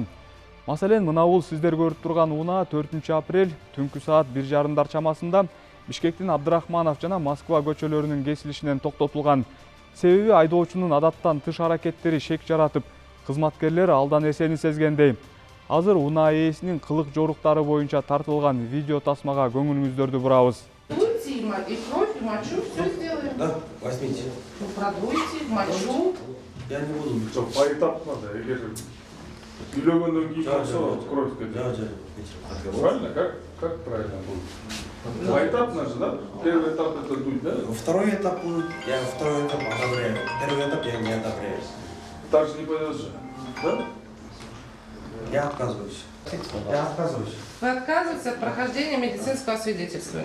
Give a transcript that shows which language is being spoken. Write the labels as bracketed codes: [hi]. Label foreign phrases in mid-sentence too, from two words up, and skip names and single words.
[ky] Маселен, мына бул сиздер көрүп турган унаа 4 апрель түнкү саат 1:30 чамасында Бишкектин Абдрахманов жана Москва көчөлөрүнүн кесилишинен токтотулган. Себеби айдоочунун адаттан тыш аракеттери шек жаратып, кызматкерлер алдан эсени сезгендей. Азыр унаа ээсинин кылык жоруктары боюнча тартылган видео тасмага көңүлүңүздөрдү бурабыз. [ru] Продуйте и кровь, и мочу, все сделаем. Да, возьмите. Ну, продуйте, мочу. Я не буду. Что, поэтапно, [ky] да, эгер үйлөгөндөн кийин болсо кровь кетет. [ru] Да. Правильно? Как правильно будет? Поэтапно же, да? Первый этап это дуть, да? Второй этап будет, я второй этап одобряю. Первый этап я не одобряю. Так же не пойдет же, да? Я отказываюсь. Я отказываюсь. Вы отказываетесь от прохождения медицинского свидетельствования?